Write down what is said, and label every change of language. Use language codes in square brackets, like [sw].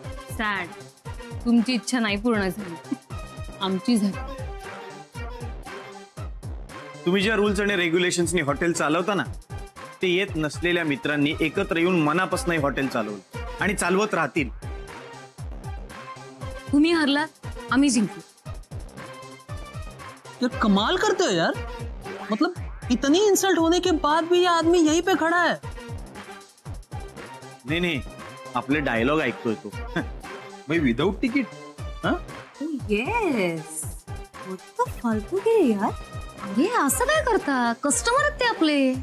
[mr] Sad, तुमची इच्छा नाही पूर्ण झाली, आमची झाली. तुम्ही ज्या रूल्स आणि रेग्युलेशन्सनी हॉटेल चालवता ना, ते येत नसलेल्या मित्रांनी एकत्र येऊन मनापासून हॉटेल चालवलं आणि चालवत राहतील. तुम्ही हरलात, आम्ही जिंकलो. [hi] यार कमाल करते हो यार, मतलब इतनी इंसल्ट होने के बाद भी ये आदमी यहीं पे खड़ा है. [mr] नाही नाही, आपले डायलॉग ऐकतोय तो. भाई विदाउट तिकीट. येस, फालतू गे यार. अरे असं काय करता, कस्टमर आहेत ते आपले.